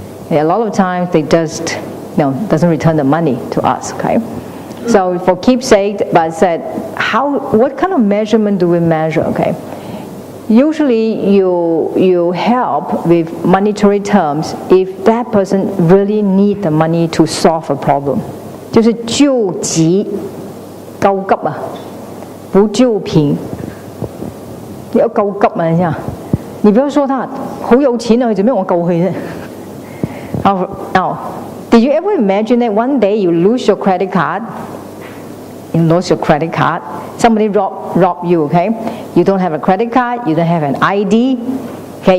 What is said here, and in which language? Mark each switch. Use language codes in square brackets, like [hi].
[en] A lot of times they just doesn't return the money to us. Okay. So for keepsake, but I said, what kind of measurement do we measure? Okay. Usually you help with monetary terms if that person really need the money to solve a problem. [yue] 就是救急救急啊，不救貧。你要救急啊，你知啊？你不要說他好有錢啊，佢做咩我救佢啫？ [en] Now, did you ever imagine that one day you lose your credit card? You lost your credit card. Somebody rob you, okay? You don't have a credit card, you don't have an ID, okay?